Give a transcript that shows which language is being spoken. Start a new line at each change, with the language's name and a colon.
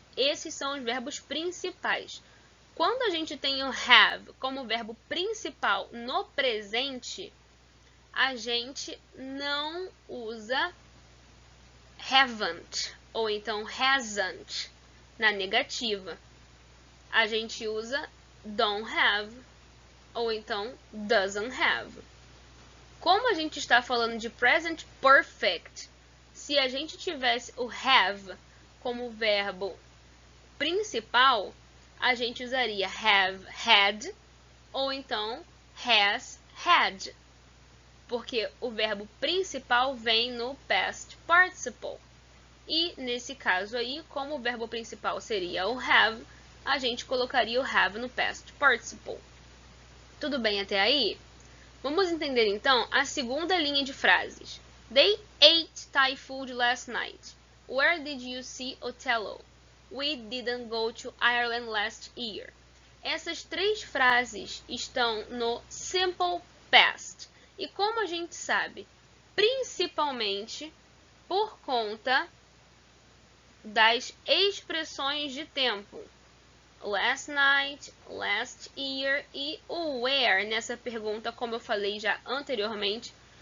Portuguese: Esses são os verbos principais. Quando a gente tem o have como verbo principal no presente, a gente não usa haven't ou então hasn't na negativa. A gente usa don't have ou então doesn't have. Como a gente está falando de present perfect, se a gente tivesse o have como verbo principal, a gente usaria have had ou então has had, porque o verbo principal vem no past participle. E nesse caso aí, como o verbo principal seria o have, a gente colocaria o have no past participle. Tudo bem até aí? Vamos entender então a segunda linha de frases.
English: They ate Thai food last night. Where did you see Othello? We didn't go to Ireland last year.
Portuguese: Essas três frases estão no simple past. E como a gente sabe, principalmente por conta das expressões de tempo.
English: Last night, last year
Portuguese: e o where nessa pergunta, como eu falei já anteriormente.